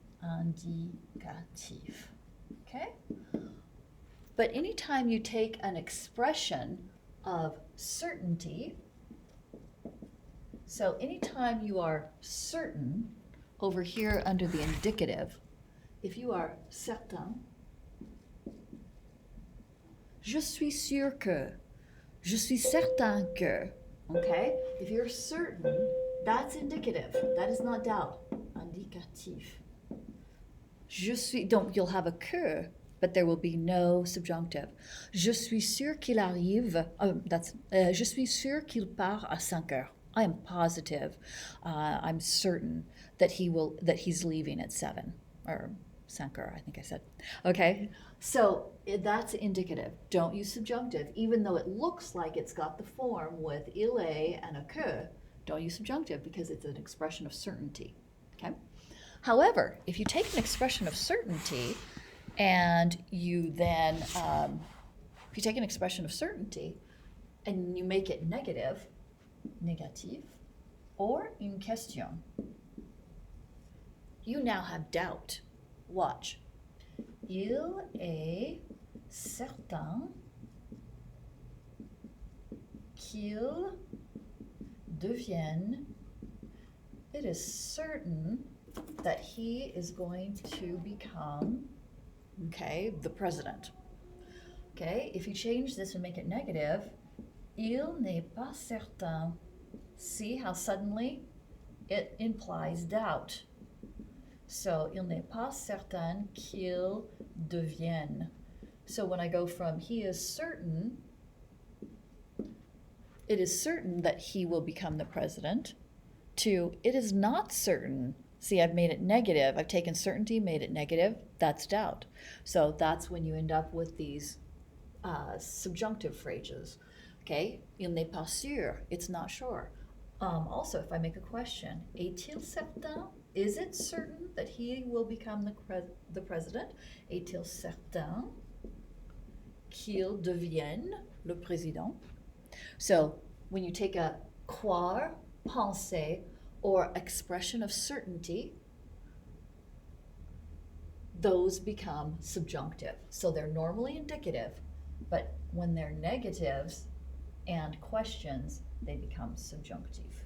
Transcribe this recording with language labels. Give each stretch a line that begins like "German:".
English: Indicatif. Okay? But anytime you take an expression of certainty, so anytime you are certain, over here under the indicative, if you are certain,
French: je suis sûr que, je suis certain que,
English: okay? If you're certain, that's indicative. That is not doubt. Indicatif.
French: Je suis,
English: you'll have a que, but there will be no subjunctive.
French: Je suis sûr qu'il arrive, je suis sûr qu'il part à 5 heures.
English: I am positive, I'm certain that he's leaving at 7, or 5 heures, I think I said. Okay, so that's indicative. Don't use subjunctive, even though it looks like it's got the form with il est and a que. Don't use subjunctive because it's an expression of certainty. Okay. However, if you take an expression of certainty and you then, if you take an expression of certainty and you make it negative, négatif, or une question, you now have doubt. Watch.
French: Il est certain qu'il devienne.
English: It is certain that he is going to become, okay, the president. Okay, if you change this and make it negative,
French: il n'est pas certain
English: See how suddenly it implies doubt.
French: So, il n'est pas certain qu'il devienne.
English: So when I go from he is certain, it is certain that he will become the president, to it is not certain. See, I've made it negative. I've taken certainty, made it negative. That's doubt. So that's when you end up with these subjunctive phrases. Okay,
French: il n'est pas sûr.
English: It's not sure. Also, if I make a question,
French: est-il certain?
English: Is it certain that he will become the president?
French: Est-il certain qu'il devienne le président?
English: So when you take a croire, penser, or expression of certainty, those become subjunctive. So they're normally indicative, but when they're negatives and questions, they become subjunctive.